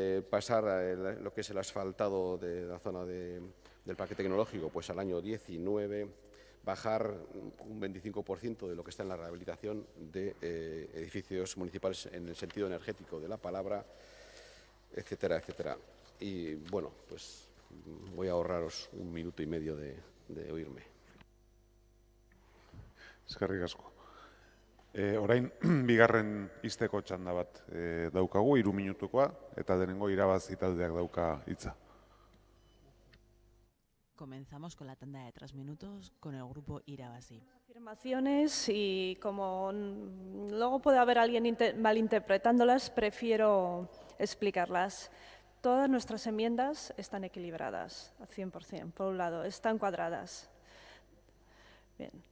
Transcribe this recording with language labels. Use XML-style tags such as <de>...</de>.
<es>Pasar a lo que es el asfaltado de la zona del Parque Tecnológico, pues al año 19, bajar un 25% de lo que está en la rehabilitación de edificios municipales en el sentido energético de la palabra, etcétera, etcétera. Y bueno, pues voy a ahorraros 1 minuto y medio de oírme.</es> <eu>Eskerrik asko. Orain, bigarren izteko txanda bat daukagu, 3 minutukoa, eta denengo irabazi taldeak dauka hitza.</eu> <es>Comenzamos con la tanda de 3 minutos con el grupo Irabazi. Afirmaciones y como luego puede haber alguien malinterpretándolas, prefiero explicarlas. Todas nuestras enmiendas están equilibradas al 100%, por un lado, están cuadradas. Bien.</es>